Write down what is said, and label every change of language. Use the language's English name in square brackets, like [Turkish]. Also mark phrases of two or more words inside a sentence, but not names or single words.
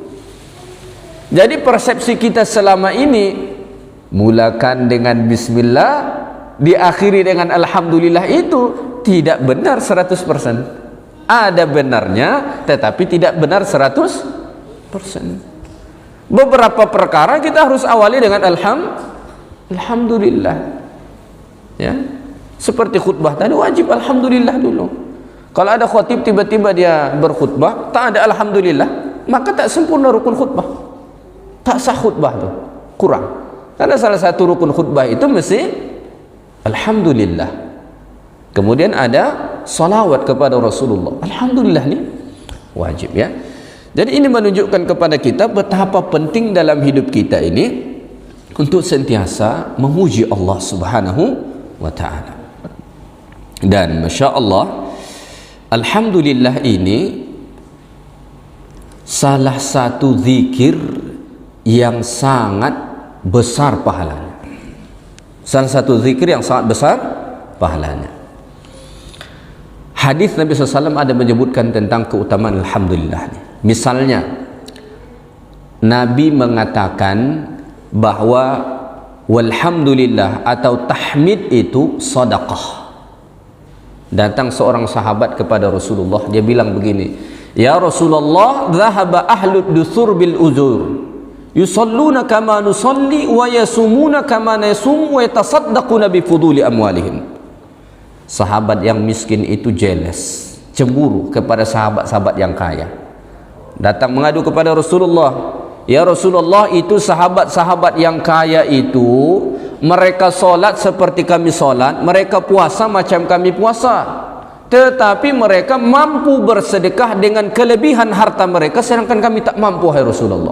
[Malay] Jadi persepsi kita selama ini, mulakan dengan bismillah, diakhiri dengan alhamdulillah, itu tidak benar 100%. Ada benarnya, tetapi tidak benar 100%. Beberapa perkara kita harus awali dengan alhamdulillah. Ya. Seperti khutbah tadi wajib alhamdulillah dulu. Kalau ada khatib tiba-tiba dia berkhutbah tak ada alhamdulillah, maka tak sempurna rukun khutbah. Tak sah khutbah tu. Kurang. Karena salah satu rukun khutbah itu mesti alhamdulillah. Kemudian ada salawat kepada Rasulullah. Alhamdulillah ni wajib, ya. Jadi ini menunjukkan kepada kita betapa penting dalam hidup kita ini untuk sentiasa memuji Allah [Arabic] سبحانه وتعالى. [Malay] Dan [Arabic] ما شاء الله, [Malay] alhamdulillah ini salah satu zikir yang sangat besar pahalanya. Salah satu zikir yang sangat besar pahalanya. Hadis Nabi SAW ada menyebutkan tentang keutamaan alhamdulillah ni. Misalnya Nabi mengatakan bahawa walhamdulillah atau tahmid itu sedekah. Datang seorang sahabat kepada Rasulullah, dia bilang begini, [Arabic] يا رسول الله, ذهب أهل الدثور بالأجور يصلون كما نصلي ويصومون كما نصوم ويتصدقون بفضول أموالهم. [Malay] Sahabat yang miskin itu jealous, cemburu kepada sahabat-sahabat yang kaya. Datang mengadu kepada Rasulullah, [Arabic] يا رسول الله, [Malay] itu sahabat-sahabat yang kaya itu mereka solat seperti kami solat, mereka puasa macam kami puasa, tetapi mereka mampu bersedekah dengan kelebihan harta mereka, sedangkan kami tak mampu, hai Rasulullah.